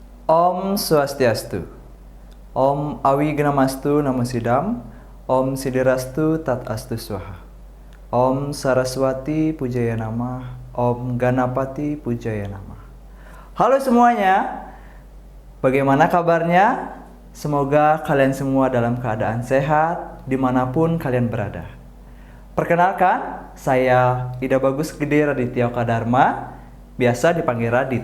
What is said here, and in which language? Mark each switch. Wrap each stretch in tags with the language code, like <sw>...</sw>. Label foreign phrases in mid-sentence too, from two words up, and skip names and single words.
<sa>ॐ स्वस्त्यस्तु. ॐ अविघ्नमस्तु नमो सिद्धम्. ॐ सिद्धिरस्तु तत् अस्तु स्वाहा। ॐ सरस्वती पूजाय नमः. ॐ गणपति पूजाय नमः.</sa> <id>Halo semuanya, bagaimana kabarnya? Semoga kalian semua dalam keadaan sehat dimanapun kalian berada. Perkenalkan, saya Ida Bagus Gede Raditya Dharma, biasa dipanggil Radit.</id>